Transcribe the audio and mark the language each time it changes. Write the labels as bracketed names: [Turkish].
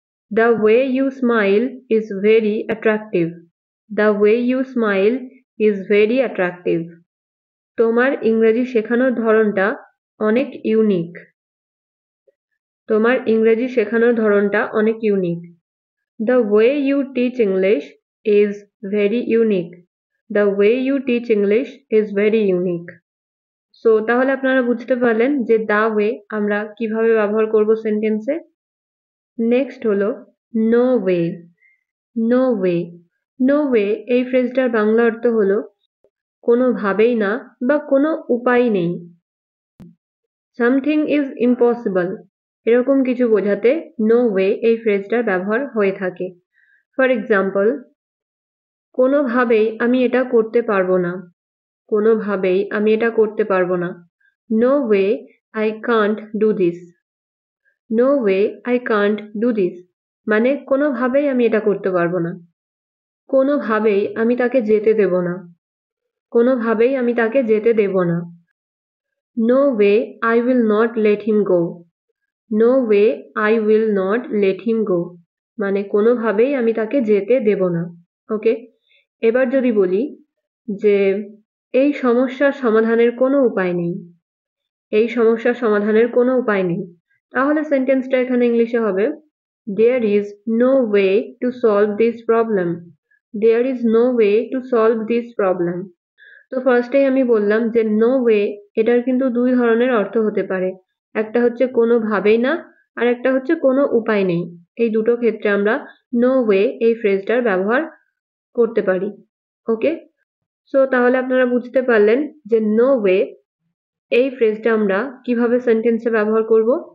[English] The way you smile is very attractive. The way you smile is very attractive. [Bangla] তোমার ইংরেজি শেখানোর ধরনটা অনেক ইউনিক। তোমার ইংরেজি শেখানোর ধরনটা অনেক unique. [English] The way you teach English is very unique. The way you teach English is very unique. [Bangla] So তাহলে আপনারা বুঝতে পারলেন যে the way আমরা কিভাবে ব্যবহার করব সেন্টেন্সে। নেক্সট হলো [English] no way. No way. [Bangla] No way এই ফ্রেজটার বাংলা অর্থ হলো কোনোভাবেই না বা কোনো উপায় নেই। [English] Something is impossible, [Bangla] এরকম কিছু বোঝাতে no way এই ফ্রেজটার ব্যবহার হয়ে থাকে। ফর এক্সাম্পল, কোনোভাবেই আমি এটা করতে পারবো না। কোনোভাবেই আমি এটা করতে পারবো না। [English] No way I can't do this. No way I can't do this. [Bangla] মানে কোনোভাবেই আমি এটা করতে পারবো না। কোনোভাবেই আমি তাকে যেতে দেব না। কোনোভাবেই আমি তাকে যেতে দেব না। [English] No way I will not let him go. No way I will not let him go. [Bangla] মানে কোনোভাবেই আমি তাকে যেতে দেব না। ওকে, এবার যদি বলি যে এই সমস্যার সমাধানের কোনো উপায় নেই। এই সমস্যার সমাধানের কোনো উপায় নেই, তাহলে সেন্টেন্সটা এখানে ইংলিশে হবে [English] There is no way to solve this problem. There is no way to solve this problem. [Bangla] তো ফার্স্টেই আমি বললাম যে নো ওয়ে এটার কিন্তু দুই ধরনের অর্থ হতে পারে। একটা হচ্ছে কোনোভাবেই না, আর একটা হচ্ছে কোনো উপায় নেই। এই দুটো ক্ষেত্রে আমরা নো ওয়ে এই ফ্রেজটার ব্যবহার করতে পারি। ওকে, সো তাহলে আপনারা বুঝতে পারলেন যে নো ওয়ে এই ফ্রেজটা আমরা কিভাবে সেন্টেন্সে ব্যবহার করব।